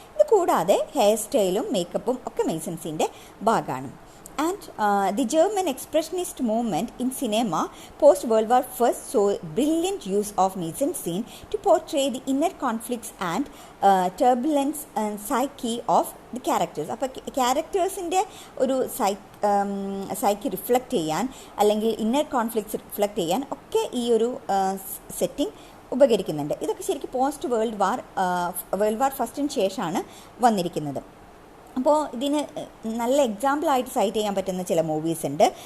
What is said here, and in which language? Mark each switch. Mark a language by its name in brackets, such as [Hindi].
[Malayalam] ഇത് കൂടാതെ ഹെയർ സ്റ്റൈലും മേക്കപ്പും ഒക്കെ മെയ്സൺ സീൻ്റെ ഭാഗമാണ്. [English] And the German expressionist movement in cinema post World War I saw brilliant use of mise-en-scene to portray the inner conflicts and turbulence and psyche of the characters. [Malayalam] അപ്പോൾ ക്യാരക്ടേഴ്സിൻ്റെ ഒരു psyche reflect ചെയ്യാൻ അല്ലെങ്കിൽ inner conflicts reflect ചെയ്യാൻ ഒക്കെ ഈ ഒരു setting ഉപകരിക്കുന്നുണ്ട്. ഇതൊക്കെ ശരിക്കും പോസ്റ്റ് വേൾഡ് വാർ ഫസ്റ്റിന് ശേഷമാണ് വന്നിരിക്കുന്നത്. അപ്പോൾ ഇതിന് നല്ല എക്സാമ്പിളായിട്ട് സൈറ്റ് ചെയ്യാൻ പറ്റുന്ന ചില മൂവീസ് ഉണ്ട്.